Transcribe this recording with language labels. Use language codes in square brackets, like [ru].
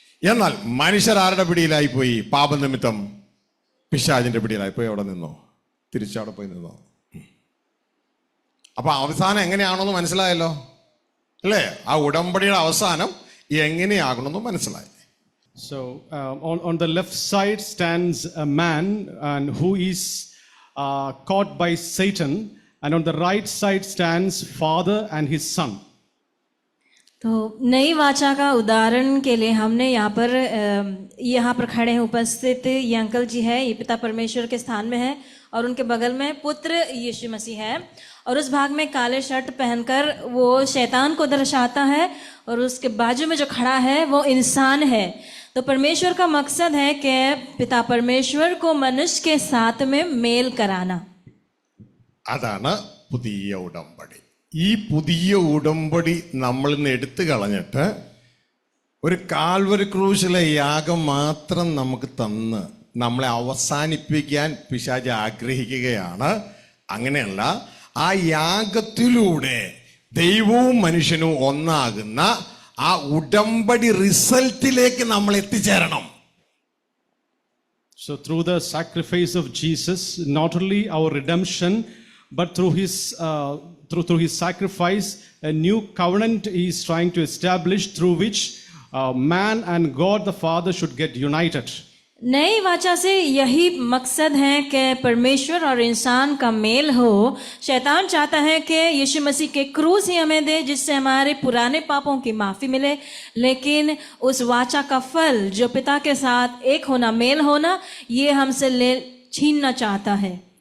[ml] എന്നാൽ മനുഷ്യരാരുടെ പിടിയിലായിപ്പോയി? പാപനിമിത്തം പിശാചിന്റെ പിടിയിലായിപ്പോയി. അവിടെ നിന്നോ, തിരിച്ചവിടെ പോയി നിന്നോ. അപ്പൊ അവസാനം എങ്ങനെയാണെന്ന് മനസ്സിലായല്ലോ അല്ലേ? ആ ഉടമ്പടിയുടെ അവസാനം എങ്ങനെയാകണമെന്ന് മനസ്സിലായി. [en] So on the left side stands a man and who is caught by Satan, and on the right side stands father and his son. [hi] तो नई वाचा का उदाहरण के लिए हमने यहाँ पर खड़े हैं उपस्थित ये अंकल जी है, ये पिता परमेश्वर के स्थान में है और उनके बगल में पुत्र यीशु मसीह है, और उस भाग में काले शर्ट पहनकर वो शैतान को दर्शाता है, और उसके बाजू में जो खड़ा है वो इंसान है। तो परमेश्वर का मकसद है कि पिता परमेश्वर को मनुष्य के साथ में मेल कराना। [ml] അതാണ് പുതിയ ഉടമ്പടി. ഈ പുതിയ ഉടമ്പടി നമ്മൾ ഇന്ന് എടുത്തു കളഞ്ഞിട്ട് ഒരു കാൽവരി ക്രൂശിലെ യാഗം മാത്രം നമുക്ക് തന്ന് നമ്മളെ അവസാനിപ്പിക്കാൻ പിശാച് ആഗ്രഹിക്കുകയാണ്. അങ്ങനെയല്ല, ആ യാഗത്തിലൂടെ ദൈവവും മനുഷ്യനും ഒന്നാകുന്ന ആ ഉടമ്പടി റിസൾട്ടിലേക്ക് നമ്മൾ എത്തിച്ചേരണം. [en] So through the sacrifice of Jesus, not only our redemption, but through his sacrifice, a new covenant he is trying to establish through which man and God the Father should get united. [hi] नई वाचा से यही मकसद है कि परमेश्वर और इंसान का मेल हो। शैतान चाहता है कि यीशु मसीह के क्रूस ही हमें दे जिससे हमारे पुराने पापों की माफी मिले, लेकिन उस वाचा का फल जो पिता के साथ एक होना, मेल होना, ये हमसे छीनना चाहता है।